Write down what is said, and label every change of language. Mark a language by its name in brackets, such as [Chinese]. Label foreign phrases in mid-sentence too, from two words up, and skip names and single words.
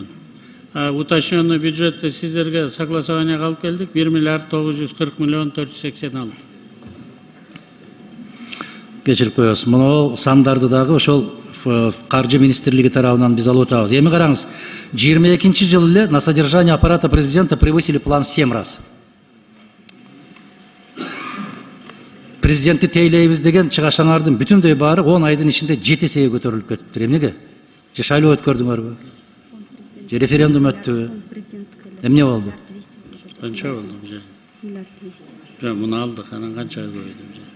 [Kyrgyz] Уточненный бюджетте сиздерге согласованияга алып келдик, 1 миллиард 940 миллион 486. Кечирип коесуз. Муну сандарды дагы ошол каржы министрлиги тарабынан биз алып атабыз. Эми караңыз, 22 жыл эле [Russian] на содержание аппарата президента превысили план в 7 раз. [Kyrgyz] президентти тейлейбиз деген чыгашаңардын бүтүндөй баары 10 айдын ичинде 7 эсеге көтөрүлүп кетиптир. Эмнеге? Же шайлоо өткөрдүңөрбү? Же референдум өттүбү? Эмне болду? Канча болду бул жерде? Миллиард 200. Жок, муну алдык, анан канчага көбөйдү бул жерде?